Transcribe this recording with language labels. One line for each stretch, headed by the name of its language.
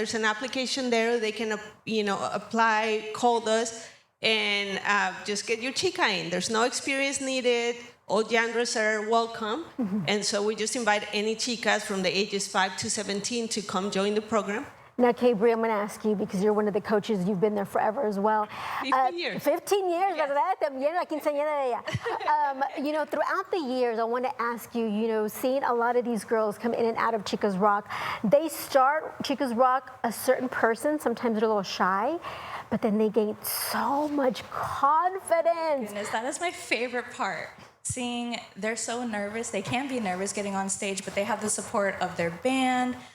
English: There's an application there. They can, apply, call us, and just get your chica in. There's no experience needed. All genders are welcome. And so we just invite any chicas from the ages 5 to 17 to come join the program. Now, Cabri, I'm going to ask you, because you're one of the coaches, you've been there forever as well. 15 years. 15 years,
Spanish: ¿verdad? También la quinceañera de ella.
English: Throughout the years, I want to ask you, seeing a lot of these girls come in and out of Chicas Rock, they start Chicas Rock a certain person, sometimes they're a little shy, but then they gain so much confidence. Goodness, that is my favorite part. Seeing they're so nervous, they can be nervous getting on stage, but they have the support of their band.